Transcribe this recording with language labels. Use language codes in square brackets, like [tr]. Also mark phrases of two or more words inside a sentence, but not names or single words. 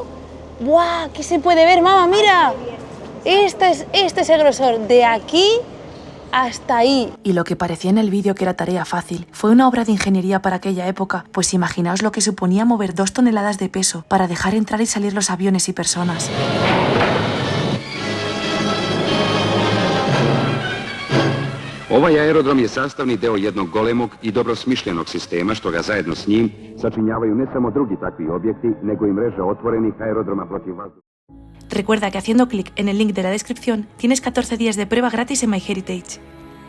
[es] ¡Buah! ¿Qué se puede ver, mamá? ¡Mira! Este es el grosor, de aquí hasta ahí. Y lo que parecía en el vídeo que era tarea fácil, fue una obra de ingeniería para aquella época, pues imaginaos lo que suponía mover 2 toneladas de peso para dejar entrar y salir los aviones y personas. [sr] Ovaj aerodrom je sastavni deo jednog golemog i dobro smišljenog sistema, što ga zajedno s njim sačinjavaju ne samo drugi takvi objekti, nego i mreža otvorenih aerodroma protiv vazduha. [es] Recuerda que haciendo clic en el link de la descripción tienes 14 días de prueba gratis en MyHeritage.